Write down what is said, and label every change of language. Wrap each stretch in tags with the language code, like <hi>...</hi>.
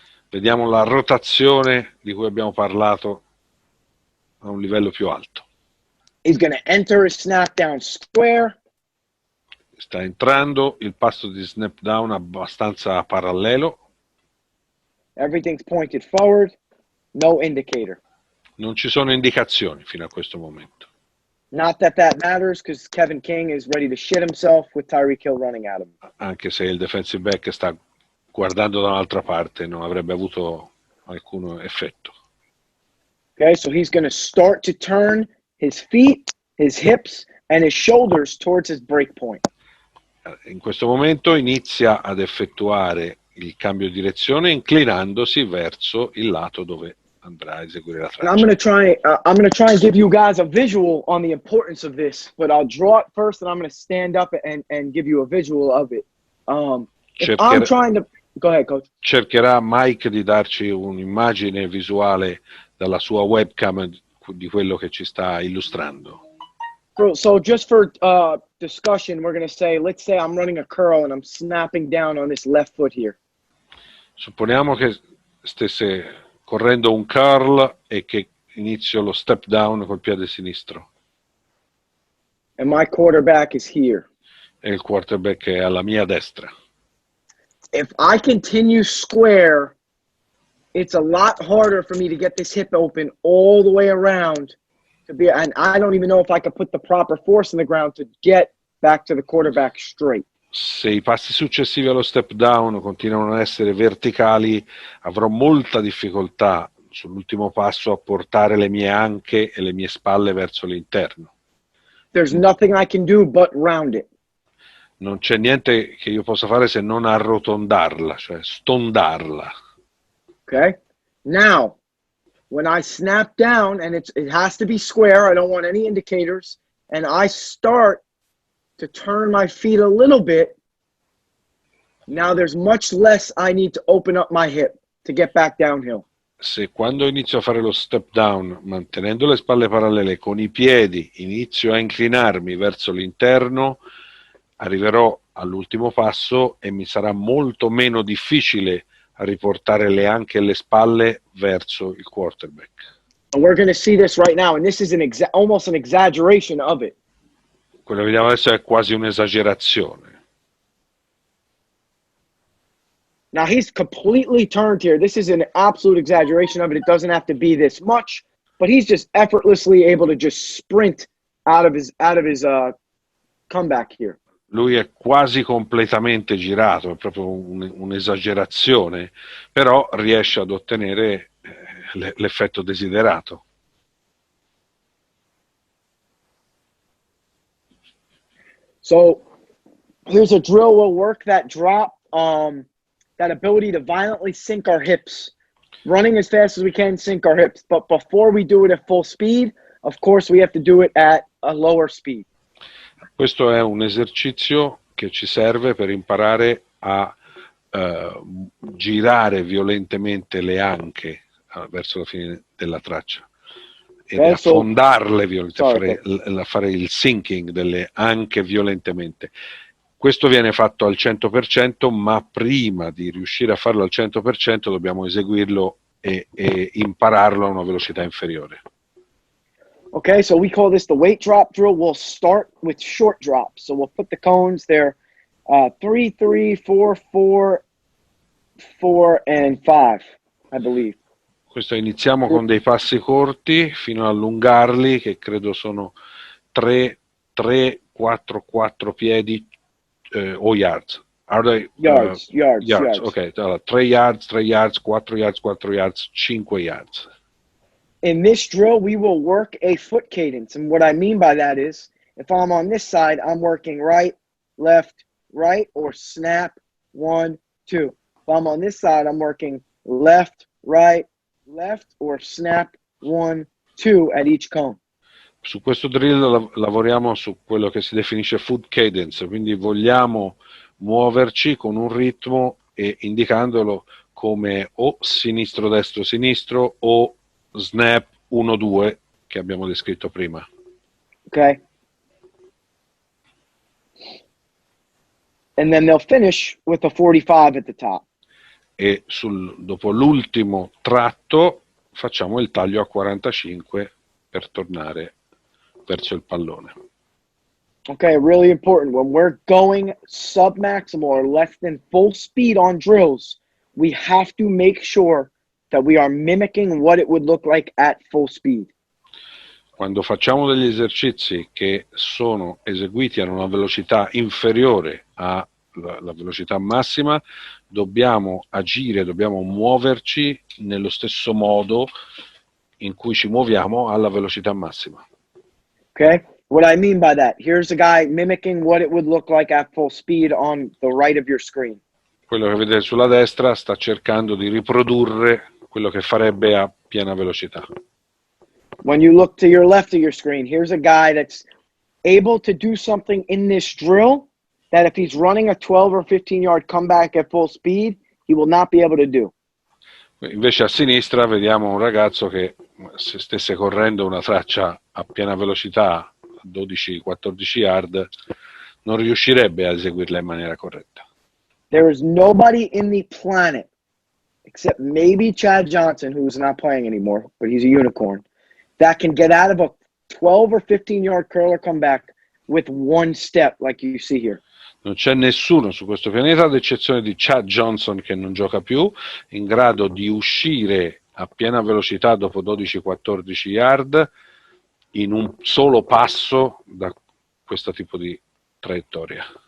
<it>Vediamo la rotazione di cui abbiamo parlato a un livello più alto.</it> <en>He's going to enter his snap down square.</en> <it>Sta entrando il passo di snap down abbastanza parallelo.</it> <en>Everything's pointed forward. No indicator.</en> <it>Non ci sono indicazioni fino a questo momento.</it> <en>Not that matters because Kevin King is ready to shit himself with Tyreek Hill running at him.</en> <it>Anche se il defensive back sta guardando da un'altra parte, non avrebbe avuto alcun effetto.</it> <en>Okay, so he's going to start to turn his feet, his hips, and his shoulders towards his break point.</en> <it>In questo momento inizia ad effettuare il cambio di direzione inclinandosi verso il lato dove andrà a eseguire la traccia.</it> <en>And I'm going to try and give you guys a visual on the importance of this, but I'll draw it first and I'm going to stand up and give you a visual of it. If I'm trying to go ahead, coach.</en> <it>Cercherà Mike di darci un'immagine visuale dalla sua webcam di quello che ci sta illustrando.</it> <en>So just for discussion, we're going to say, let's say I'm running a curl and I'm snapping down on this left foot here.</en> <it>Supponiamo che stesse correndo un curl e che inizio lo step down col piede sinistro.</it> <en>And my quarterback is here.</en> <it>E il quarterback è alla mia destra.</it> <en>If I continue square, it's a lot harder for me to get this hip open all the way around. And I don't even know if I could put the proper force in the ground to get back to the quarterback straight.</en> <it>Se i passi successivi allo step down continuano a essere verticali, avrò molta difficoltà sull'ultimo passo a portare le mie anche e le mie spalle verso l'interno.</it> <en>There's nothing I can do but round it.</en> <it>Non c'è niente che io possa fare se non arrotondarla, cioè stondarla.</it> <en>Okay? Now, when I snap down, and it has to be square, I don't want any indicators, and I start to turn my feet a little bit, now there's much less I need to open up my hip to get back downhill.</en> <it>Se quando inizio a fare lo step down, mantenendo le spalle parallele con i piedi, inizio a inclinarmi verso l'interno, arriverò all'ultimo passo e mi sarà molto meno difficile a riportare le anche e le spalle verso il quarterback.</it> <en>And we're going to see this right now, and this is almost an exaggeration of it.</en> <it>Quello che vediamo adesso è quasi un'esagerazione.</it> <en>Now he's completely turned here. This is an absolute exaggeration of it. It doesn't have to be this much, but he's just effortlessly able to just sprint out of his comeback here.</en> <it>Lui è quasi completamente girato, è proprio un'esagerazione, però riesce ad ottenere l'effetto desiderato.</it> <en>So here's a drill. We'll work that drop, that ability to violently sink our hips, running as fast as we can, sink our hips. But before we do it at full speed, of course, we have to do it at a lower speed.</en> <it>Questo è un esercizio che ci serve per imparare a girare violentemente le anche verso la fine della traccia e affondarle violentemente, fare il sinking delle anche violentemente. Questo viene fatto al 100%, ma prima di riuscire a farlo al 100% dobbiamo eseguirlo e impararlo a una velocità inferiore.</it> <en>Okay, so we call this the weight drop drill. We'll start with short drops. So we'll put the cones there, 3, 3, 4, 4, 4, and 5, I believe.</en> <it>Questo iniziamo con dei passi corti fino a allungarli, che credo sono 3, 4, 4 piedi o yards.</it> <en>Are they, yards.</en> <it>Ok, allora, 3 yards, 3 yards, 4 yards, 4 yards, 5 yards.</it> <en>In this drill, we will work a foot cadence. And what I mean by that is, if I'm on this side, I'm working right, left, right, or snap, 1, 2. If I'm on this side, I'm working left, right, left, or snap, 1, 2 at each cone.</en> <it>Su questo drill lavoriamo su quello che si definisce foot cadence, quindi vogliamo muoverci con un ritmo e indicandolo come o sinistro-destro sinistro o snap 1-2 che abbiamo descritto prima.</it> <en>Okay. And then they'll finish with a 45 at the top.</en> <it>E dopo l'ultimo tratto facciamo il taglio a 45 per tornare verso il pallone.</it> <en>Okay, really important. When we're going sub-maximal or less than full speed on drills, we have to make sure that we are mimicking what it would look like at full speed.</en> <it>Quando facciamo degli esercizi che sono eseguiti a una velocità inferiore alla velocità massima, dobbiamo agire, dobbiamo muoverci nello stesso modo in cui ci muoviamo alla velocità massima.</it> <en>Okay? What I mean by that, here's a guy mimicking what it would look like at full speed on the right of your screen.</en> <it>Quello che vedete sulla destra sta cercando di riprodurre quello che farebbe a piena velocità.</it> <en>When you look to your left of your screen, here's a guy that's able to do something in this drill that if he's running a 12 or 15 yard comeback at full speed, he will not be able to do.</en> <it>Invece a sinistra vediamo un ragazzo che se stesse correndo una traccia a piena velocità, 12-14 yard, non riuscirebbe a eseguirla in maniera corretta.</it> <en>There is nobody in the planet, except maybe Chad Johnson, who's not playing anymore, but he's a unicorn, that can get out of a 12 or 15 yard curler comeback with one step like you see here.</en> <it>Non c'è nessuno su questo pianeta, ad eccezione di Chad Johnson, che non gioca più, in grado di uscire a piena velocità dopo 12-14 yard in un solo passo da questo tipo di traiettoria.</it>